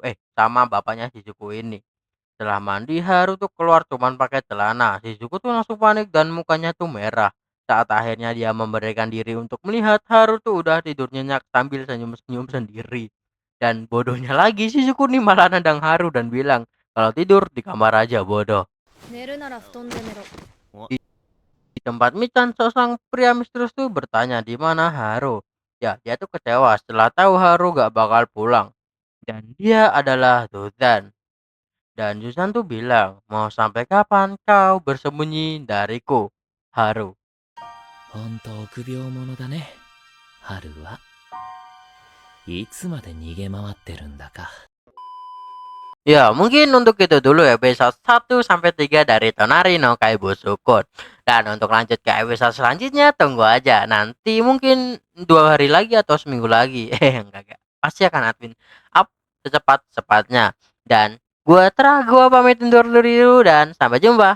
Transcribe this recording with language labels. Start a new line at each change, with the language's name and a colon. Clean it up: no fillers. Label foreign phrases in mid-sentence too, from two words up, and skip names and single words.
Indonesian: Sama bapaknya Shizuku ini. Setelah mandi Haru tuh keluar cuman pakai celana. Shizuku tuh langsung panik dan mukanya tuh merah. Saat akhirnya dia memberikan diri untuk melihat, Haru tuh udah tidur nyenyak sambil senyum-senyum sendiri. Dan bodohnya lagi Shizuku nih malah nendang Haru dan bilang kalau tidur di kamar aja bodoh.
Japanese: 寝るなら布団で寝ろ。
Indonesian: Di tempat Michan, seorang pria misterius tuh bertanya di mana Haru. Ya, dia tuh kecewa setelah tahu Haru gak bakal pulang. Dan dia adalah Dozan. Dan Zuzan tuh bilang, mau sampai kapan kau bersembunyi dariku, Haru?
Japanese: ほんと臆病者だね、春はいつまで逃げ回ってるんだか。
Indonesian: Ya, mungkin untuk itu dulu episode 1 sampai 3 dari Tonari no Kaibo Sukun. Dan untuk lanjut ke episode selanjutnya tunggu aja. Nanti mungkin 2 hari lagi atau seminggu lagi. Enggak. Pasti akan admin up secepat-cepatnya. Dan gua pamit undur dulu dan sampai jumpa.